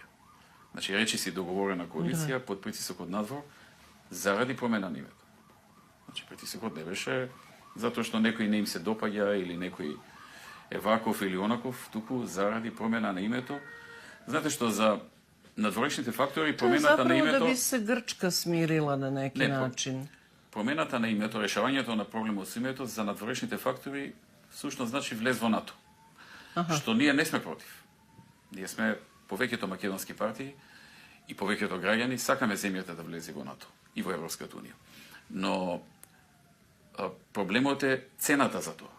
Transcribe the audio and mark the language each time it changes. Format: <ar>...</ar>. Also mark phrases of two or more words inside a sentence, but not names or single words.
<mk>Значи речи си договорена коалиција под притисок од надвор заради промена на името. Значи притисокот не беше затоа што некој не им се допаѓа или некој е ваков или онаков, туку заради промена на името. Знаете што за надворешните фактори промената на името...</mk> <sr>To je zapravo da bi se Grčka smirila na neki način.</sr> <mk>Промената на името, решавањето на проблемот со името за надворешните фактори всушност значи влез во НАТО. Што ние не сме против. Ние сме повеќето македонски партии и повеќето граѓани сакаме земјата да влезе во НАТО и во Европската унија. Но проблемот е цената за тоа.</mk>